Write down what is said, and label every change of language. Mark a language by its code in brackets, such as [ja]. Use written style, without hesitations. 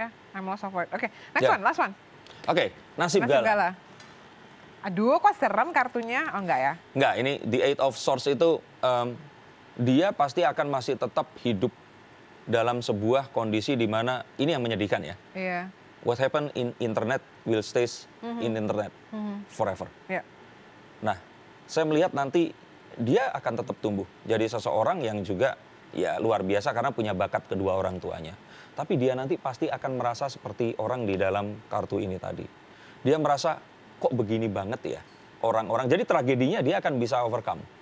[en] I'm lost of word. Oke, last one. [id] Oke, nasib Gala. Aduh, kok serem kartunya? Oh, enggak ya? Enggak, ini The Eight of Swords itu dia pasti akan masih tetap hidup dalam sebuah kondisi di mana ini yang menyedihkan ya. [en] What happened in internet will stays in internet forever. [id] Nah, saya melihat nanti dia akan tetap tumbuh. Jadi seseorang yang juga ya luar biasa karena punya bakat kedua orang tuanya. Tapi dia nanti pasti akan merasa seperti orang di dalam kartu ini tadi. Dia merasa kok begini banget ya orang-orang. Jadi tragedinya dia akan bisa overcome.